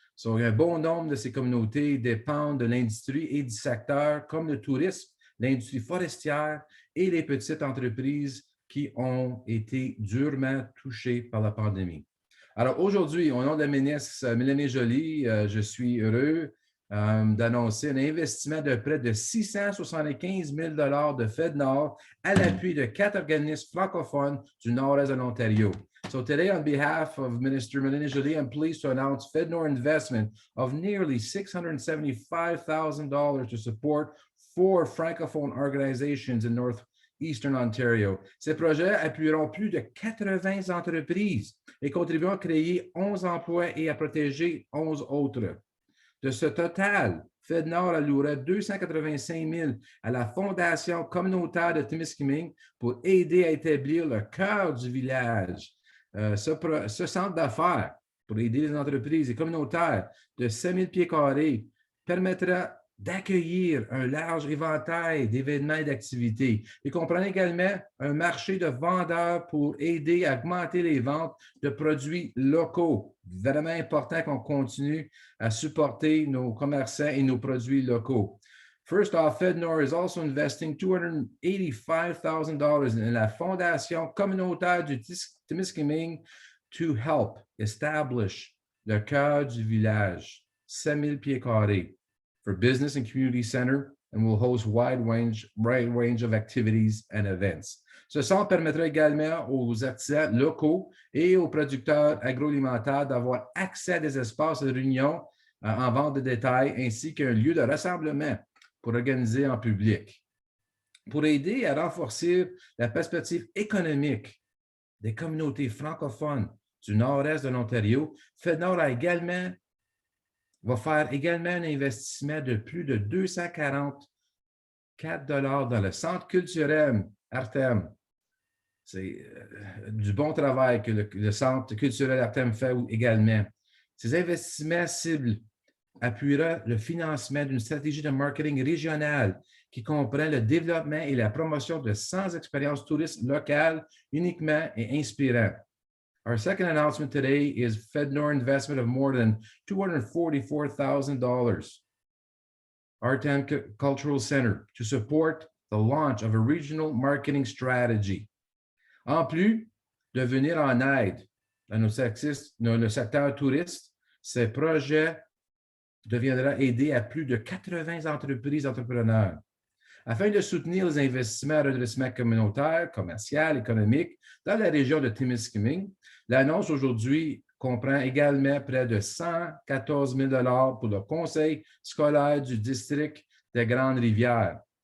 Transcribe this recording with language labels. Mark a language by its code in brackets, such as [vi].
[fr] Un bon nombre de ces communautés dépendent de l'industrie et du secteur comme le tourisme, l'industrie forestière et les petites entreprises qui ont été durement touchées par la pandémie. Alors aujourd'hui, au nom de la ministre Mélanie Joly, je suis heureux d'annoncer un investissement de près de 675 000 $ de FedNord à l'appui de 4 organismes francophones du nord-est de l'Ontario. [en] So today, on behalf of Minister Mélanie Joly, I'm pleased to announce FedNord investment of nearly $675,000 to support 4 francophone organizations in Northeastern Ontario. [fr] Ces projets appuieront plus de 80 entreprises et contribueront à créer 11 emplois et à protéger 11 autres. De ce total, FedNord allouera 285 000 à la Fondation communautaire de Témiscamingue pour aider à établir le cœur du village. Ce centre d'affaires pour aider les entreprises et communautaires de 5 000 pieds carrés permettra d'accueillir un large éventail d'événements et d'activités. Il comprend également un marché de vendeurs pour aider à augmenter les ventes de produits locaux. Vraiment important qu'on continue à supporter nos commerçants et nos produits locaux. [en] First off, FedNord is also investing $285,000 in la Fondation communautaire du Témiscamingue to help establish le cœur du village, [fr] 5 000 pieds carrés, [en] for business and community center, and will host wide range of activities and events. [fr] Ce centre permettra également aux artisans locaux et aux producteurs agroalimentaires d'avoir accès à des espaces de réunion en vente de détail ainsi qu'un lieu de rassemblement pour organiser en public. Pour aider à renforcer la perspective économique des communautés francophones du nord-est de l'Ontario, FedNord va faire également un investissement de plus de 244 $ dans le centre culturel Artem. C'est du bon travail que le centre culturel Artem fait également. Ces investissements ciblent appuiera le financement d'une stratégie de marketing régionale qui comprend le développement et la promotion de 100 expériences touristes locales uniquement et inspirantes. [en] Our second announcement today is FedNord investment of more than $244,000. Artem Cultural Center to support the launch of a regional marketing strategy. [fr] En plus de venir en aide dans le secteur touriste, ces projets deviendra aider à plus de 80 entreprises entrepreneurs. Afin de soutenir les investissements à redressement communautaire, commercial, économique dans la région de Témiscamingue, l'annonce aujourd'hui comprend également près de 114 000 $ pour le conseil scolaire du district des Grandes-Rivières.